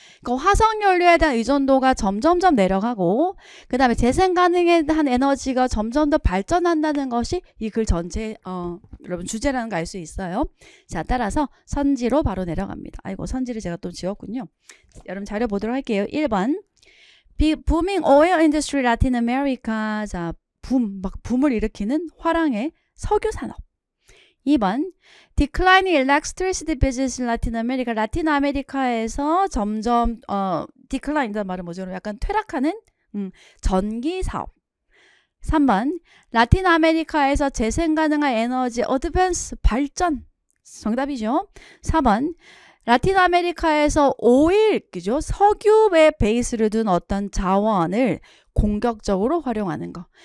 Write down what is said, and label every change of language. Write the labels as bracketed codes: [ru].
[ko] 그러니까 화석연료에 대한 의존도가 점점점 내려가고 그 다음에 재생 가능한 에너지가 점점 더 발전한다는 것이 이 글 전체 여러분 주제라는 거 알 수 있어요. 자, 따라서 선지로 바로 내려갑니다. 아이고, 선지를 제가 또 지웠군요. 여러분 자료 보도록 할게요. 1번. [en] booming oil industry Latin America. [ko] 자, 붐을 일으키는 화랑의 석유 산업. 2번. [en] declining electricity business in Latin America. [ko] 라틴 아메리카에서 점점 decline이라는 말은 뭐죠? 약간 퇴락하는 전기 사업. 3번. 라틴 아메리카에서 재생 가능한 에너지 어드밴스 발전. 정답이죠. 4번. 라틴 아메리카에서 오일, 그죠? 석유에 베이스를 둔 어떤 자원을 공격적으로 활용하는 거.